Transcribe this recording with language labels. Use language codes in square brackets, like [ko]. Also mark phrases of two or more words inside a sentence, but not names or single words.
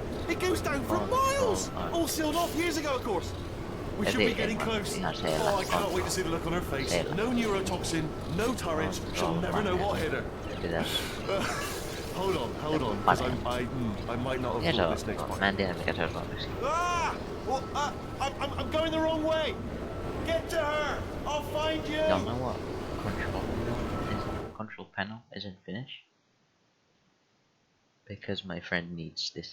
[en] It goes down for miles. All sealed off years ago, of course. We should be getting close. Oh, I cannot wait to see the look on her face. No neurotoxin, no turrets. She'll never know what hit her. Hold on, because I might not have thought this next one. [fi] Mä en tiedä mikä se on suomeksi. [en] I'm going the wrong way. Get to her. I'll find you. Don't know what control panel isn't finished. Because my friend needs this.